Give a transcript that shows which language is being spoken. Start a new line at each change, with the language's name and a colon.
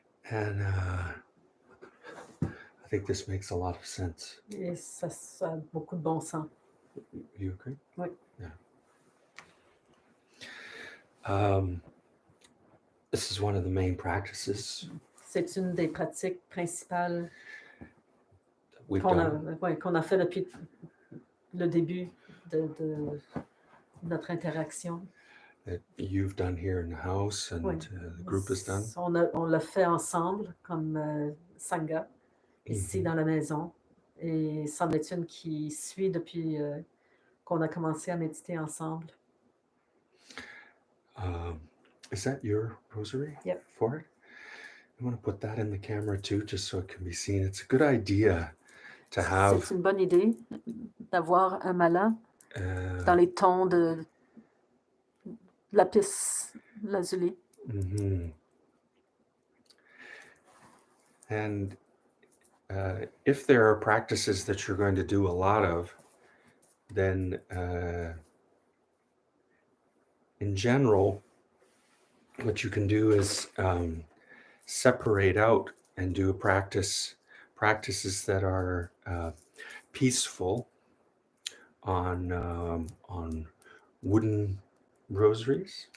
English: And I think this makes a lot of sense.
French: Et ça a beaucoup de bon sens.
English: You agree?
French: Oui.
English: Yeah. This is one of the main practices
French: C'est une des pratiques principales
English: we've
French: qu'on
English: done.
French: qu'on a fait depuis le début de notre interaction.
English: That you've done here in the house and
French: Oui.
English: the group has done.
French: On l'a fait ensemble comme Sangha, ici dans la maison. Et c'en est une qui suit depuis qu'on a commencé à méditer ensemble.
English: Is that your rosary? Yep. For it? I want to put that in the camera too, just so it can be seen. It's a good idea to have.
French: C'est une bonne idée d'avoir un mala dans les tons de lapis lazuli. Mm-hmm.
English: And if there are practices that you're going to do a lot of, then in general, what you can do is separate out and do practices that are peaceful on wooden rosaries.